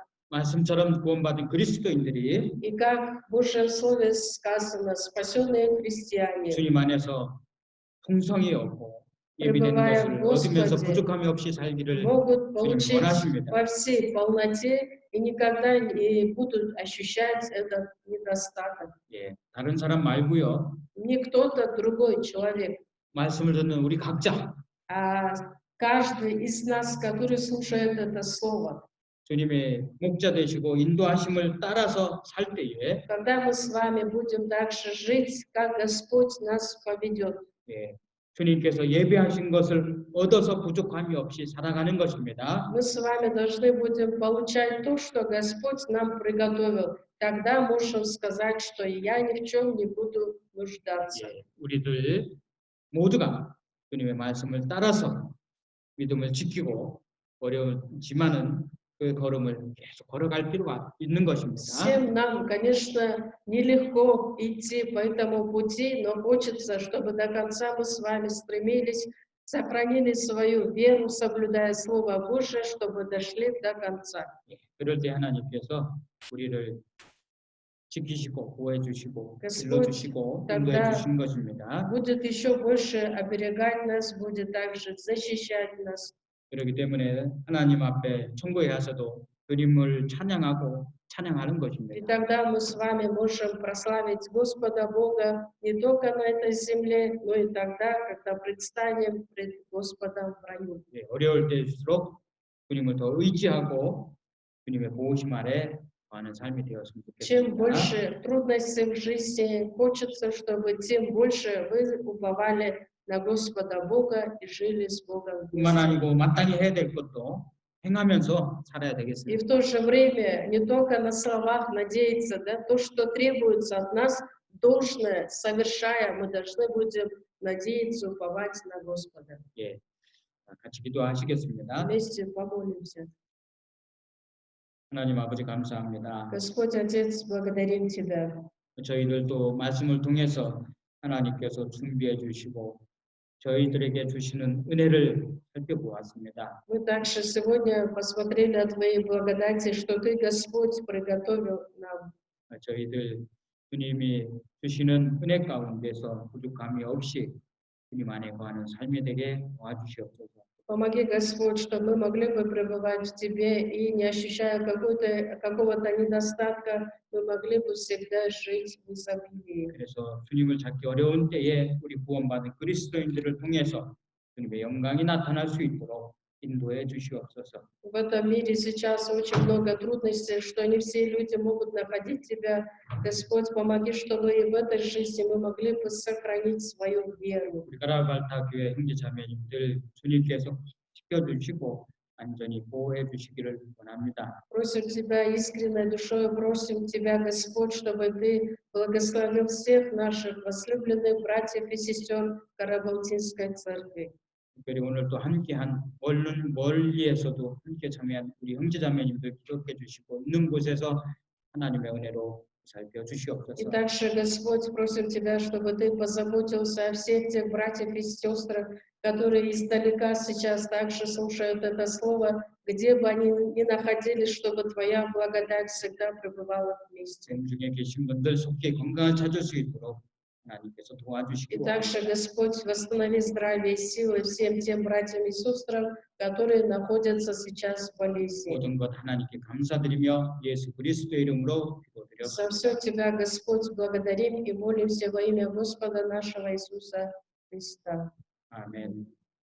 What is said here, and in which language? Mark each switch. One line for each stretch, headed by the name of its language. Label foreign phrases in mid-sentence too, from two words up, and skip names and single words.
Korean: 말씀처럼 구원받은 그리스도인들이
Russian: И как в Божьем Слове сказано, спасенные христиане,
Korean: 주님 안에서 풍성이 없고 예비된 것을 얻으면서 부족함이 없이 살기를
Russian: могут
Korean: 주님
Russian: получить
Korean: 원하십니다.
Russian: во всей полноте и никогда не будут ощущать этот недостаток.
Korean: 예, 다른 사람 말고요.
Russian: Не кто-то другой человек,
Korean: 말씀을 듣는 우리 각자
Russian: а каждый из нас, который слушает это слово.
Korean: 주님의 목자 되시고 인도하심을 따라서 살 때에
Russian: Когда мы с вами будем дальше жить, как Господь нас поведет.
Korean: 예, 주님께서 예배하신 것을 얻어서 부족함이 없이 살아가는 것입니다.
Russian: Мы с вами должны будем получать то, что Господь нам приготовил. Тогда можем сказать, что я ни в чем не буду нуждаться.
Korean: 예, 우리들 모두가 주님의 말씀을 따라서 믿음을 지키고 어려우지만은 그 걸음을 계속 걸어갈 필요가 있는 것입니다.
Russian: Всем нам, конечно, нелегко идти по этому пути, но хочется, чтобы до конца мы с вами стремились, сохранили свою веру, соблюдая Слово Божие, чтобы дошли до конца.
Korean: 그럴 때 하나님께서 우리를 지키시고 보호해 주시고
Russian: Господь
Korean: 길러 주시고 인도해
Russian: тогда
Korean: 주신 것입니다.
Russian: будет еще больше оберегать нас, будет также защищать нас.
Korean: 그렇기 때문에 하나님 앞에 천국에 가서도 주님을 찬양하고 찬양하는
Russian: И
Korean: 것입니다.
Russian: тогда мы с вами можем прославить Господа Бога не только на этой земле, но и тогда, когда предстанем пред Господом в раю.
Korean: 예, 어려울 때일수록 주님을 더 의지하고 주님의 보호심 아래 거하는 삶이 되었으면
Russian: Чем
Korean: 좋겠습니다.
Russian: больше трудностей в жизни, хочется, чтобы тем больше вы уповали на Господа Бога и жили с Богом
Korean: 뿐만
Russian: вместе.
Korean: 아니고 마땅히 해야 될 것도 행하면서 살아야
Russian: И
Korean: 되겠습니다.
Russian: в то же время не только на словах надеяться, да, то, что требуется от нас, должное совершая, мы должны будем надеяться, уповать на Господа.
Korean: 예, 같이 기도하시겠습니다.
Russian: Вместе помолимся.
Korean: 하나님 아버지 감사합니다.
Russian: Господь Отец, благодарим Тебя.
Korean: 저희들도 말씀을 통해서 하나님께서 준비해 주시고 저희들에게 주시는 은혜를 살펴보았습니다.
Russian: Мы также сегодня посмотрели о Твоей благодати, что Ты, Господь, приготовил нам.
Korean: 저희들 주님이 주시는 은혜 가운데서 부족함이 없이 주님 안에 거하는 삶이 되게 도와주시옵소서.
Russian: Помоги, Господь, чтобы мы могли бы пребывать в Тебе и, не ощущая какого-то недостатка, мы могли бы всегда жить в изобилии.
Korean: 그래서 주님을 찾기 어려운 때에 우리 구원받은 그리스도인들을 통해서 주님의 영광이 나타날 수 있도록 인도해 주시옵소서.
Russian: В этом мире сейчас очень много трудностей, что не все люди могут находить Тебя. Господь, помоги, чтобы и в этой жизни мы могли бы сохранить свою веру.
Korean: 우리 가라발타 교회 형제자매님들 주님께서 지켜주시고 안전히 보호해 주시기를 원합니다.
Russian: Просим Тебя искренней душой, просим Тебя, Господь, чтобы Ты благословил всех наших возлюбленных братьев и сестер Карабалтинской церкви.
Korean: 특별히 오늘 또 함께한 멀리에서도 함께 참여한 우리 형제자매님들 기억해 주시고 있는 곳에서 하나님의 은혜로 살펴
Russian: И
Korean: 주시옵소서.
Russian: также, Господь, просим Тебя, чтобы Ты позаботился о всех тех братьях и сестрах, которые издалека сейчас также слушают это слово, где бы они ни находились, чтобы Твоя благодать всегда пребывала вместе.
Korean: 생 중에 계신 분들 속히 건강을 찾을 수 있도록 하나님께서
Russian: И
Korean: 도와주시고
Russian: также, Господь, восстанови здравие и силы всем тем братьям и сестрам, которые находятся сейчас в болезни.
Korean: 모든 것 하나님께 감사드리며 예수 그리스도의 이름으로 기도드렸습니다.
Russian: За все Тебя, Господь, благодарим и молимся во имя Господа нашего Иисуса Христа.
Korean: 아멘.